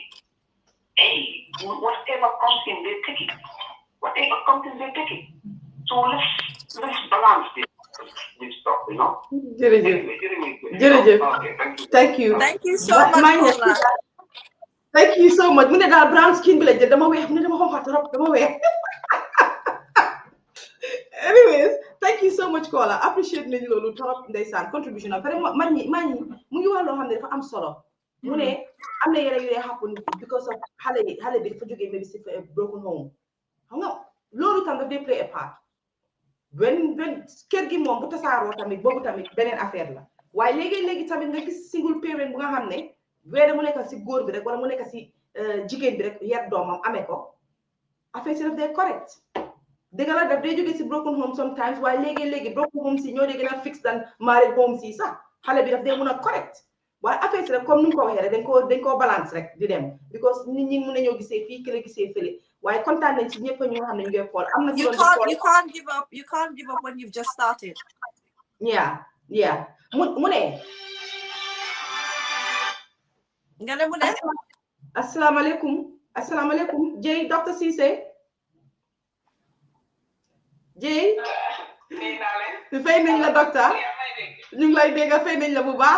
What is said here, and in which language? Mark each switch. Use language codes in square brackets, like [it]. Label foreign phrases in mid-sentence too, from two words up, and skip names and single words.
[en] Hey, whatever comes in, they take it. Whatever comes in, they take it. So let's balance this stuff, you know. Thank you. Thank you so much. Thank you so much. [wo] Mune dal [en] brown skin [wo] bi la jël dama weex dama xonxa trop dama weex. [en] Anyways, thank you so much Kola. [wo] Appreciate nañu lolu trop ndeysaan contribution am vraiment man ñi mu ngi wax loo xam ne dafa am solo mu ne am na yeneen yu dee [en] happen because of [wo] xale bi dafa jógee maybe si [en] broken home [wo] xam nga loolu tam daf dee [en] play a part when [wo] kër gi moom bu tasaaroo tamit boobu tamit beneen affaire la waaye léegi tamit nga gis [en] single parent [wo] bu nga xam ne weere mu nekk si góor bi rek wala mu nekk si jigéen bi rek yar doomam amee ko affaire si daf dee correct dëgg la daf dee jógee si [en] broken home sometimes [wo] waaye léegi [en] broken home [wo] si ñoo dee gën a [en] fix than married home [wo] si sax xale bi daf dee mun a correct waaye affaire si rek comme ni nga ko waxee rek dañ koo balance rek di dem because nit ñi mun nañoo gisee fii kële gisee fële waaye kontaan nañ ci ñëpp ñu nga xam ne ñu ngi xool am na [en] you can't give up when you've just started. [wo] yeah mu ne nga ne mu ne asalaamaaleykum Jey Dr Cissé Jey fay nañ la docteur ñu ngi lay dégg fay nañ la bu baax